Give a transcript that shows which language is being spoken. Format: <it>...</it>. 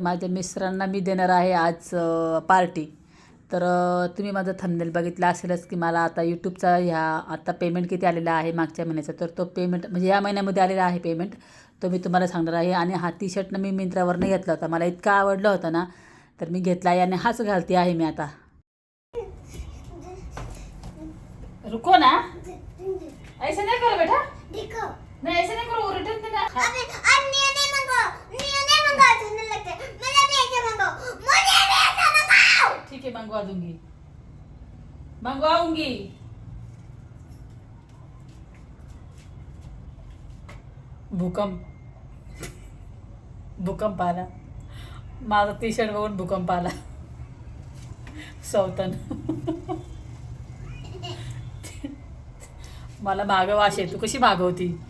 <mr>माझ्या मिस्टरांना मी देणार आहे आज पार्टी. तर तुम्ही माझं थंबनेल बघितलं असेलच की मला आता यूट्यूबचा आता पेमेंट किती आलेला आहे मागच्या महिन्याचा. तर तो पेमेंट म्हणजे या महिन्यामध्ये आलेला आहे पेमेंट, तो मी तुम्हाला सांगणार आहे. आणि हा टी शर्टनं मी मिंत्रावरनं घेतला होता, मला इतका आवडला होता ना, तर मी घेतला आहे आणि हाच घालते आहे मी आता.</mr> <hi>रुको ना, ऐसे नहीं करो बेटा, देखो नहीं ऐसे नहीं करो, रिटर्न देना. अबे नियो ने मंगाओ ठंडा लगता है, मुझे भी ऐसे मंगाओ, मुझे भी ऐसा मंगाओ. ठीक है, मंगवा दूंगी, मंगवाऊंगी.</hi> <mr>भूकंप भूकंप आला, माझा टी शर्ट बघून भूकंप आला. सौतन. मला मागवाशी तू कशी मागवती.</mr>